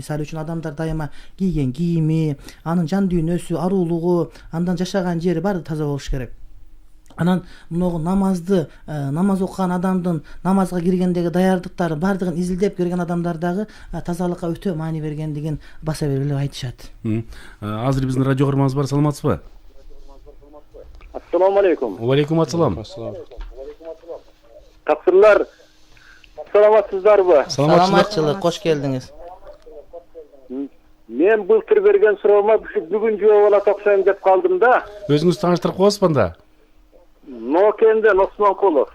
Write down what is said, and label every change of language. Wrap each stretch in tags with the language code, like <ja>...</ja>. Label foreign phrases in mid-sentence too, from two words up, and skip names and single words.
<ky>Мисалы үчүн адамдар дайыма кийген кийими, анын жан дүйнөсү, аруулугу, андан жашаган жери баары таза болуш керек. Анан могу намазды, намаз окуган адамдын намазга киргендеги даярдыктары баардыгын изилдеп көргөн адамдар дагы тазалыкка өтө маани бергендигин баса бергиле айтышат. Азыр биздин радио көрмөбүз бар, саламатсызбы?</ky> <ar>السلام عليكم. عليكم السلام.</ar> <ky>Тақсырлар, саламатсыздарбы? Саламатчылык, кош келдиңиз. Мен былтыр берген суроома бүгүн жооп алат окшойм деп калдым да. Өзүңүздү тааныштырып коесузбу анда? Нокенден Осмонкулов.</ky>